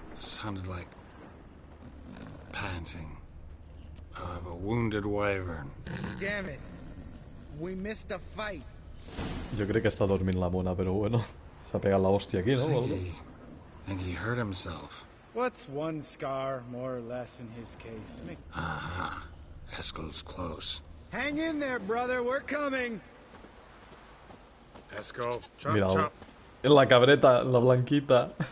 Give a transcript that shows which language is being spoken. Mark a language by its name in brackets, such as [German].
[English] Sounded like panting of a wounded wyvern. Damn it. We missed a fight. [Catalan] Jo crec que està dormint la mona, però bueno. S'ha pegat la hòstia aquí, no? [English] Think he hurt himself. What's one scar, more or less, in his case? Aha. Eskel's close. Hang in there, brother. We're coming. Eskel, chop, [Catalan] Mira, [English] chop. [Catalan] la cabreta, la blanquita.